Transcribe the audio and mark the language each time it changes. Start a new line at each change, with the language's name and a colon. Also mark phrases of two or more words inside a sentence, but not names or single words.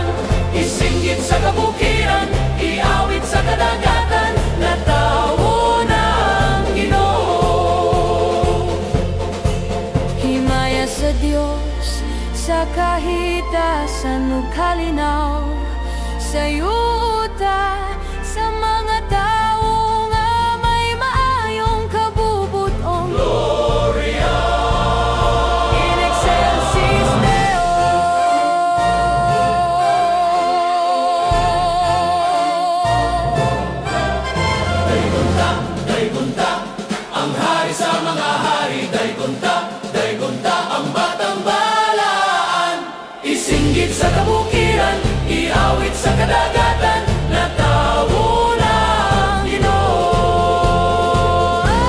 Cebuano: Isinggit sa kabukiran, iawit sa kadagatan, na taunang Ginoo. Himaya sa Diyos sa kahitasan ug kalinaw, sa yuta sa mga tao nga may maayong kabubuton.
Latin: Gloria! In excelsis Deo.
Cebuano: Daygunta, daygunta, ang hari sa mga hari. Daygunta, daygunta, ang batang balaan. Isinggit sa kabukiran, iawit sa kadagatan, na taunang Ginoo.